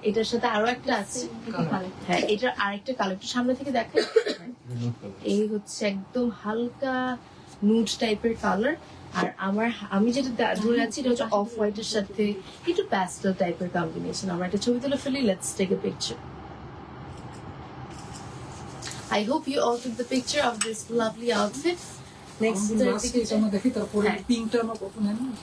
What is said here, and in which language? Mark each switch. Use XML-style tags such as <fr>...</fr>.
<bn>এটার সাথে আরো একটা আছে, হ্যাঁ এটার আরেকটা কালার একটু সামনে থেকে দেখেন। এই হচ্ছে একদম হালকা নুড টাইপের কালার। আর আমি যেটা ধরে আছি এটা হচ্ছে অফ হোয়াইটের সাথে একটু প্যাস্টেল টাইপের কম্বিনেশন। আমরা একটা ছবি তুলে ফেলি,</bn> <en>Let's take a picture. I hope you all took the picture of this lovely outfit. Next</en> <bn>আমরা দেখি, তারপরে পিঙ্কটা আমরা কত নেন,</bn>